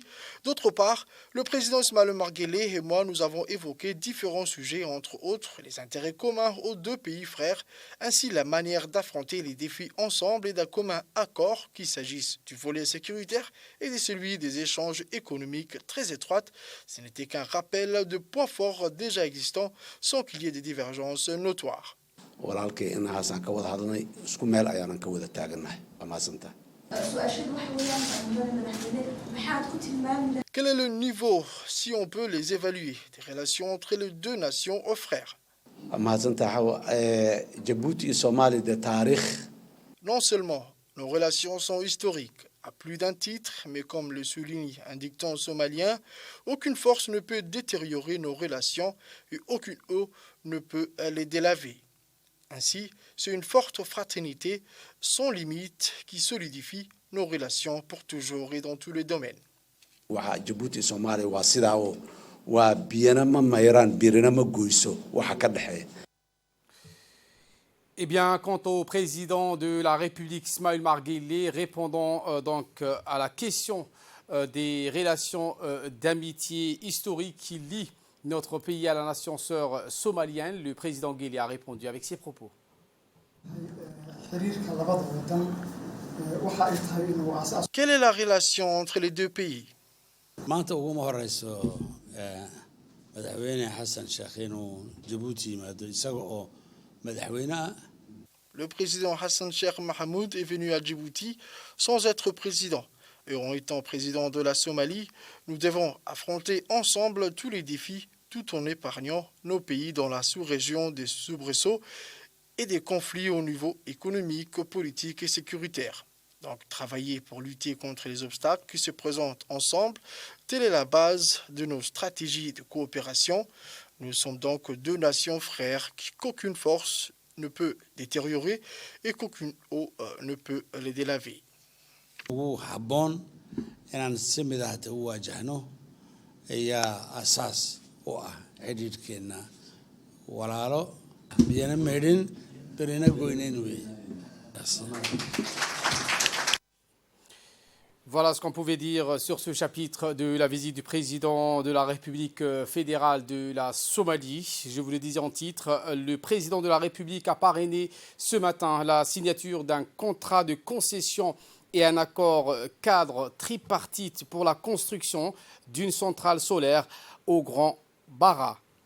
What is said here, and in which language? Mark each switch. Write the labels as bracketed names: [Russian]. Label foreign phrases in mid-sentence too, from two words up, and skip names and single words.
[French] D'autre part, le président Ismaël Omar Guelleh et moi, nous avons évoqué différents sujets, entre autres les intérêts communs aux deux pays frères, ainsi la manière d'affronter les défis ensemble et d'un commun accord, qu'il s'agisse du volet sécuritaire et de celui des échanges économiques très étroits. Ce n'était qu'un rappel de points forts déjà existants sans qu'il y ait des divergences notoires. [Somali] walaalkay inahaasaan ka wada hadlnay isku meel ayaanan ka wada taagannahay waa mahadsantahay. [French] Quel est le niveau, si on peut les évaluer, des relations entre les deux nations aux frères? [Somali] waa mahadsantahay Djibouti iyo Soomaaliya dee taariikh. [French] Non seulement nos relations sont historiques, à plus d'un titre, mais comme le souligne un dicton somalien, aucune force ne peut détériorer nos relations et aucune eau ne peut les délaver. Ainsi, c'est une forte fraternité sans limite qui solidifie nos relations pour toujours et dans tous les domaines. [Somali] Waxa Djibouti iyo Soomaaliya waa sidaa oo waa biyana ma mayraan birina ma goyso waxa ka dhexeeya. [French] Eh bien, quant au président de la République, Ismaël Omar Guelleh, répondant donc à la question des relations d'amitié historique qui lient notre pays à la nation sœur somalienne, le président Guelleh a répondu avec ses propos. Quelle est la relation entre les deux pays? [Somali] maanta uguma horeyso madaxweyne xasan sheekh inuu Djibouti yimaado isaga oo madaxweyne ah. [French] Le président Hassan Sheikh Mohamud est venu à Djibouti sans être président. Et en étant président de la Somalie, nous devons affronter ensemble tous les défis tout en épargnant nos pays dans la sous-région des soubresauts et des conflits au niveau économique, politique et sécuritaire. Donc travailler pour lutter contre les obstacles qui se présentent ensemble, telle est la base de nos stratégies de coopération. Nous sommes donc deux nations frères qu'aucune force ne peut détériorer et qu'aucune eau ne peut les délaver. [Somali] ugu habboon inaan si midahata u waajahno ayaa asaas u ah xidhiidhkeenna walaalo biyana meedhin berina goynayn wey. [French] Voilà ce qu'on pouvait dire sur ce chapitre de la visite du président de la République fédérale de la Somalie. Je vous le disais en titre, le président de la République a parrainé ce matin la signature d'un contrat de concession et un accord cadre tripartite pour la construction d'une centrale solaire au Grand Bara.